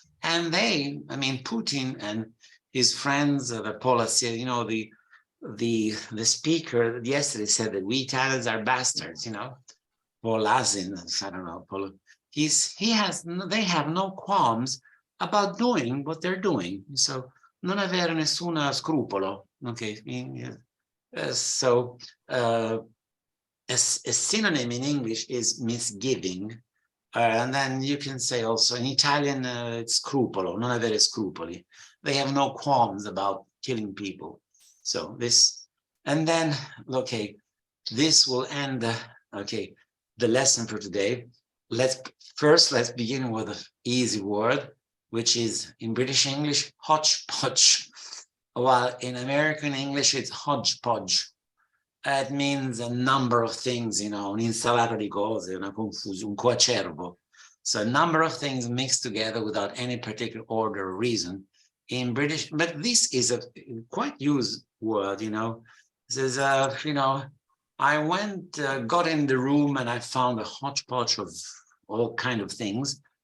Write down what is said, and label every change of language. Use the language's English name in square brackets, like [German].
[English] And Putin and his friends, the policy, the speaker yesterday said that we Italians are bastards, Paul Azin, I don't know, they have no qualms about doing what they're doing. [Italian] So non avere nessun scrupolo. [English] Okay. So a synonym in English is misgiving. And then you can say also in Italian, it's scrupolo, [Italian] non avere scrupoli. [English] They have no qualms about killing people. So this, and then, okay, this will end, okay, the lesson for today. Let's begin with an easy word, which is in British English, hodgepodge, while in American English, it's hodgepodge. It means a number of things, you know, [Italian] un'insalata di cose, una confusione, un coacervo. [English] So a number of things mixed together without any particular order or reason in British, but this is a quite used word, you know. This is, you know, I went, got in the room and I found a hodgepodge of all kind of things.